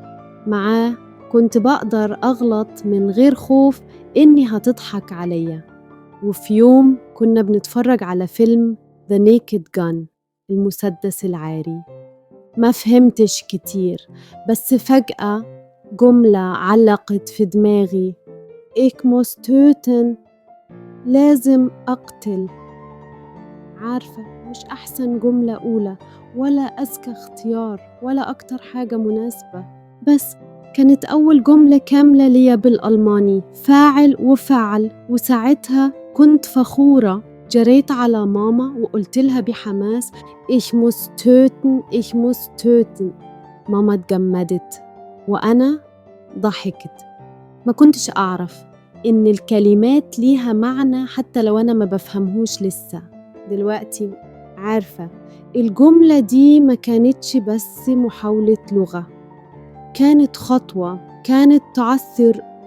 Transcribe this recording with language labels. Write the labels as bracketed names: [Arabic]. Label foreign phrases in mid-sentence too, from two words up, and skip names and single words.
[Arabic] معاه كنت بقدر أغلط من غير خوف إني هتضحك عليا. وفي يوم كنا بنتفرج على فيلم The Naked Gun، المسدس العاري. ما فهمتش كتير، بس فجأة جملة علقت في دماغي: [German] Ich muss töten، [Arabic] لازم أقتل. عارفة، مش أحسن جملة أولى ولا أذكى اختيار ولا أكتر حاجة مناسبة، بس كانت أول جملة كاملة ليا بالألماني، فاعل وفعل. وساعتها كنت فخورة. جريت على ماما وقلت لها بحماس: [German] Ich muss töten، Ich muss töten. [Arabic] ماما اتجمدت وأنا ضحكت. ما كنتش أعرف إن الكلمات ليها معنى حتى لو أنا ما بفهمهوش لسه. دلوقتي عارفة الجملة دي ما كانتش بس محاولة لغة، كانت خطوة، كانت تعثر.